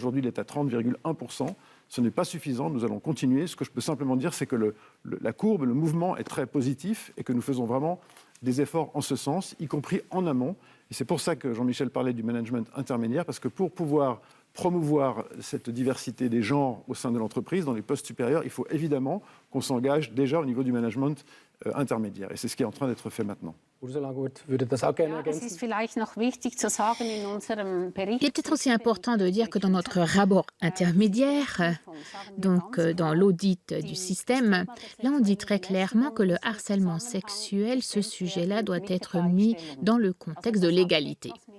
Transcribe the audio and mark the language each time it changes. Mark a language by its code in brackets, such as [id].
[fr] Aujourd'hui, il est à 30,1%. Ce n'est pas suffisant, nous allons continuer. Ce que je peux simplement dire, c'est que la courbe, le mouvement est très positif et que nous faisons vraiment des efforts en ce sens, y compris en amont. Et c'est pour ça que Jean-Michel parlait du management intermédiaire, parce que pour pouvoir promouvoir cette diversité des genres au sein de l'entreprise, dans les postes supérieurs, il faut évidemment qu'on s'engage déjà au niveau du management intermédiaire. Et c'est ce qui est en train d'être fait maintenant. [de] Ursula Gurt würde das auch gerne Ja, es ergänzen. ist vielleicht noch wichtig zu sagen in unserem Bericht. [fr] Il est peut-être aussi important de dire que dans notre rapport intermédiaire, donc dans l'audit du système, là on dit très clairement que le harcèlement sexuel, ce sujet-là doit être mis dans le contexte de l'égalité.